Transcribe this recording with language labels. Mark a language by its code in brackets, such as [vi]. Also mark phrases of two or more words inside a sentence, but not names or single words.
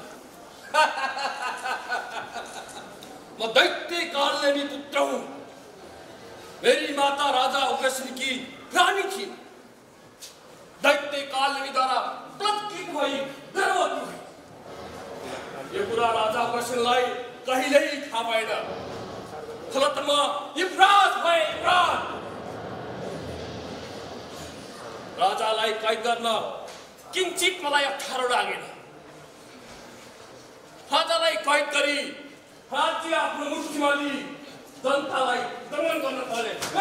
[ne] म [hi] दैत्य कालनेमी पुत्र हूँ मेरी माता राजा अग्रसेन की रानी थी [ne] दैत्य कालनेमी द्वारा प्रतिष्ठित भई गर्भवती भई यो कुरा राजा अग्रसेनलाई कहिल्यै थाहा भएन फलत म युवराज भए युवराज राजालाई कैद गर्न किंचित मलाई अप्ठ्यारो लागेन राजालाई कैद गरी राज्य आफ्नो मुठीमा लिई जनतालाई दमन गर्न थाले